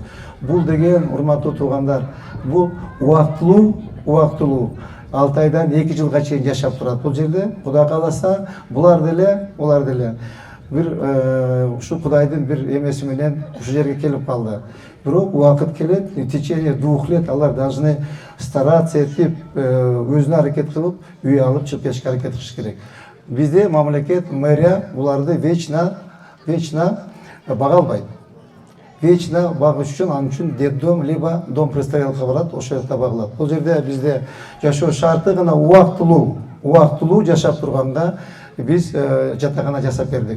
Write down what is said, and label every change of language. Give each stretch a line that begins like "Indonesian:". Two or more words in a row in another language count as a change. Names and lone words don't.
Kyrgyz: Бул деген, урматтуу туугандар, бул убактылуу 6 айдан 2 жылга чейин жашап турат бул жерде. Кудай кааласа, булар деле бир ушу Кудайдын бир эмеси менен ушу жерге келип калды. Бирок убакыт келет,
Russian: в течение 2 лет
Kyrgyz: алар
Russian: должны стараться
Kyrgyz: этип, өзүнө аракет кылып, үй алып чыгып кетишке аракет кылыш керек. Бизде мамлекет, мэрия буларды вечно бага албайт. Вечно багыш үчүн, анын үчүн
Russian: детдом либо дом престарелыхка
Kyrgyz: барат, ошол жакта багылат. Бул жерде бизде жашоо шарты гана убактылуу жашап турганга биз жатакана жасап бердик.